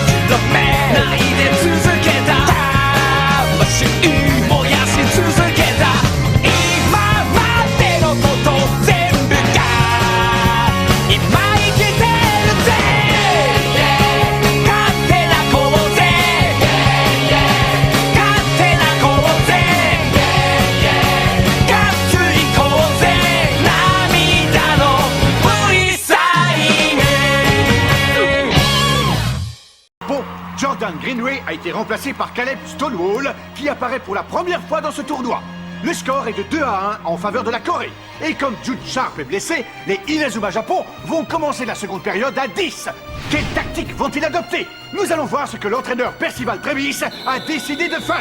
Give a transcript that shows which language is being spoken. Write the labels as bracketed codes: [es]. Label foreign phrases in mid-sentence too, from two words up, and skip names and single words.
[ja] 度目泣いて続けた魂燃やし続けた今までのこと全部が今生きてるぜ勝手なこうぜ勝手なこうぜがっつりこうぜ涙の V サイン [fr] Bon, Jordan Greenway a été remplacé par Caleb Stonewall, qui apparaît pour la première fois dans ce tournoi. Le score est de 2-1 en faveur de la Corée. Et comme Jude Sharp est blessé, les Inazuma Japon vont commencer la seconde période à 10. Quelle tactique vont-ils adopter? Nous allons voir ce que l'entraîneur Percival Travis a décidé de faire.